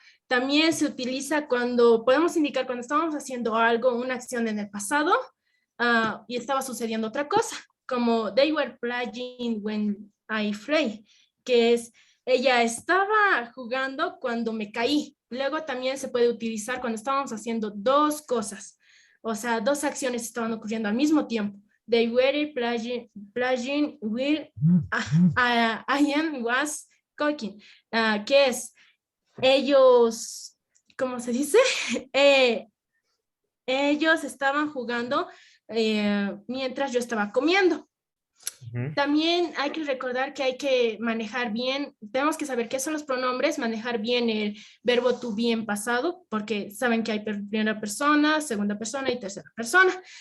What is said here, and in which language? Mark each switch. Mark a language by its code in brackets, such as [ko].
[es] También se utiliza cuando podemos indicar cuando estábamos haciendo algo, una acción en el pasado y estaba sucediendo otra cosa, como [en] they were playing when I fell, [es] que es ella estaba jugando cuando me caí. Luego también se puede utilizar cuando estábamos haciendo dos cosas, o sea, dos acciones estaban ocurriendo al mismo tiempo. [en] They were playing with Ian was cooking, [es] que es ellos, ¿cómo se dice? Ellos estaban jugando mientras yo estaba comiendo. También hay que recordar que hay que manejar bien, tenemos que saber qué son los pronombres, manejar bien el verbo to be en pasado, porque saben que hay primera persona, segunda persona y tercera persona.